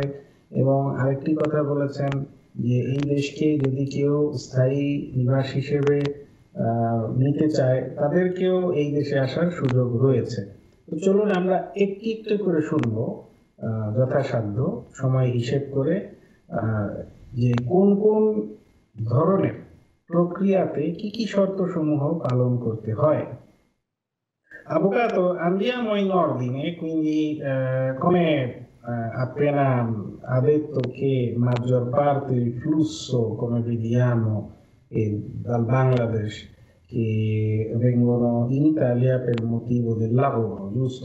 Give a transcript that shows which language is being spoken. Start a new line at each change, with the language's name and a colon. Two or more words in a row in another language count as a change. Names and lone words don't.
Bangla: এবং আরেকটি কথা বলেছেন যে এই দেশকে যদি কেউ স্থায়ী নিবাস হিসেবে নিতে চায়, তাদেরকেও এই দেশে আসার সুযোগ রয়েছে। তো চলুন আমরা একটি একটু করে শুনবো, যথাসাধ্য সময় হিসেব করে, যে কোন কোন ধরনের প্রক্রিয়াতে কি কি শর্ত সমূহ পালন করতে হয়।
Italian: Avvocato, andiamo in ordine, quindi come appena ha detto che maggior parte del flusso, come vediamo, è dal Bangladesh, che vengono in Italia per motivo del lavoro, giusto?